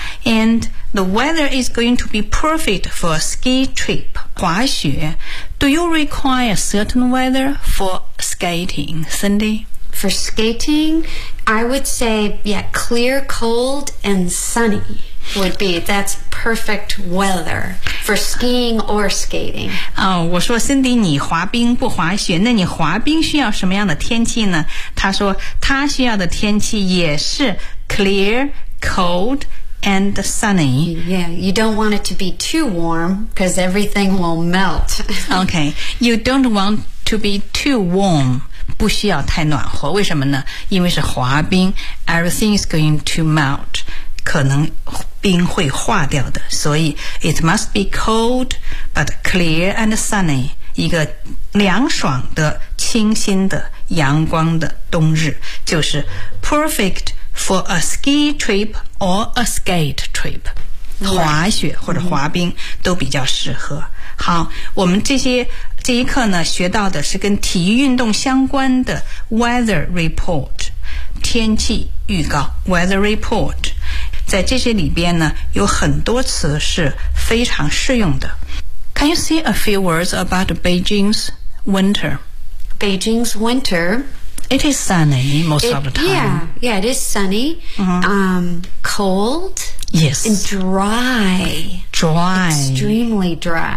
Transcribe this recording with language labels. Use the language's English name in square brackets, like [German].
[English] And the weather is going to be perfect for a ski trip, 滑雪. Do you require certain weather for skating, Cindy? For skating, I would say, yeah, clear, cold, and sunny would be, that's perfect weather for skiing or skating. [Chinese] 哦，我说 Cindy, 你滑冰不滑雪，那你滑冰需要什么样的天气呢？他说他需要的天气也是 [English] clear, cold, and sunny. Yeah, you don't want it to be too warm because everything will melt. Okay, you don't want to be too warm. [Chinese] 不需要太暖和，为什么呢？因为是滑冰 ， [English] everything is going to melt， [Chinese] 可能冰会化掉的，所以 [English] it must be cold but clear and sunny， [Chinese] 一个凉爽的、清新的、阳光的冬日，就是 [English] perfect for a ski trip or a skate trip， [Chinese] 滑雪或者滑冰都比较适合。好，我们这一课呢，学到的是跟体育运动相关的 weather report， 天气预告 weather report。在这些里边呢，有很多词是非常适用的。 [English] Can you say a few words about Beijing's winter? Beijing's winter, it is sunny most of the time. Yeah, it is sunny.、Mm-hmm. Cold. Yes. And dry. Dry. Extremely dry.